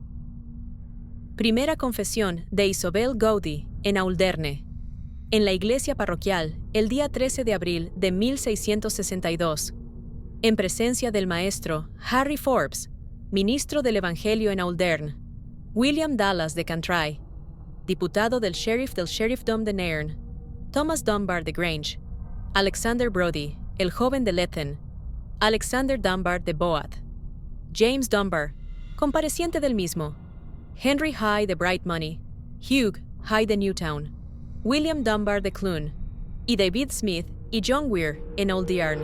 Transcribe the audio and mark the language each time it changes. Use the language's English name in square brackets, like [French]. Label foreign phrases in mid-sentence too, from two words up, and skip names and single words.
[Spanish] Primera confesión de Isobel Gaudy en Auldearn. En la iglesia parroquial, el día 13 de abril de 1662, en presencia del maestro Harry Forbes, ministro del Evangelio en Auldearn, William Dallas de Cantry, diputado del sheriffdom de Nairn, Thomas Dunbar de Grange, Alexander Brodie, el joven de Lethen, Alexander Dunbar de Boath, James Dunbar, compareciente del mismo, Henry High de Bright Money, Hugh High de Newtown, William Dunbar de Clun, y David Smith y John Weir en Auldearn.